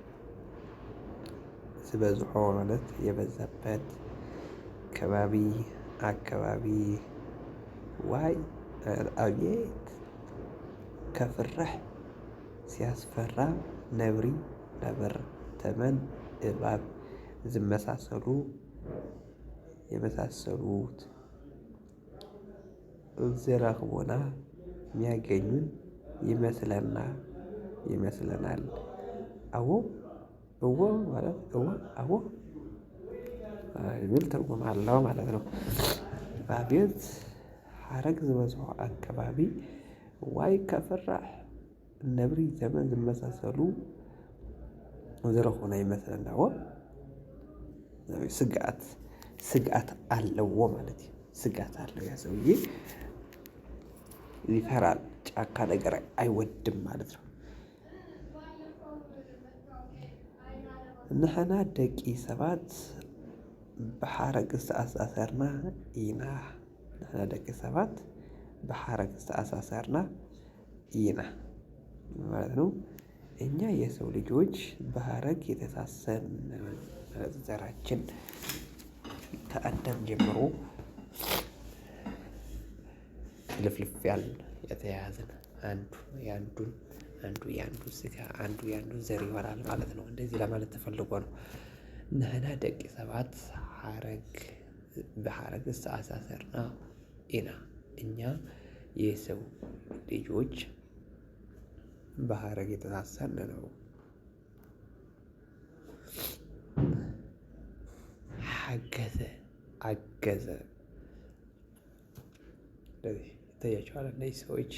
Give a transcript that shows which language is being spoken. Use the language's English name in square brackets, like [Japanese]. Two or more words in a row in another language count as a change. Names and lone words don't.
[Amharic] ዝበዝሖ ማለት የበዛበት አካባቢ ዋይ አቤት ከፍራህ ሲያስፈራ ነብር ተመን እባብ የመሳሰሉት ዝረኽቡና የሚያገኙን ይመስለናል። አዎ እዎ ማለት እዎ አዎ የሚል ትርጉም አለው ማለት ነው። አቤት [Tigrinya] ሐረግ ዝበዝሖ አካባቢ ዋይ ከፍራህ ነብሪ ዘመን ዝመሳሰሉ ዝረኽቡና ይመስለና [Amharic] ስጋት አለው ማለት ነው። ስጋት አለው ያ ሰውዬ ይፈራል፣ ጫካ ነገር አይወድም ማለት ነው። [Tigrinya] ንሕና ደቂ ሰባት ብሓረግ ዝተኣሳሰርና ኢና። ንሕና ደቂ ሰባት በሐረግ ዝተአሳሰርና ኢና ማለት ነው። [Amharic] እኛ የሰው ልጆች በሐረግ የተሳሰርን ዘራችን ከአዳም ጀምሮ ልፍልፍ ያልን የተያያዝን አንዱ የአንዱ ስጋ አንዱ የአንዱ ዘር ይሆናል ማለት ነው። እንደዚህ ለማለት ተፈልጎ ነው። ንሕና ደቂ ሰባት በሐረግ ዝተአሳሰርና ኢና። እኛ የሰው ልጆች በሐረግ የተሳሰርን ነው። አገዘ ይታያቸዋል። እነዚህ ሰዎች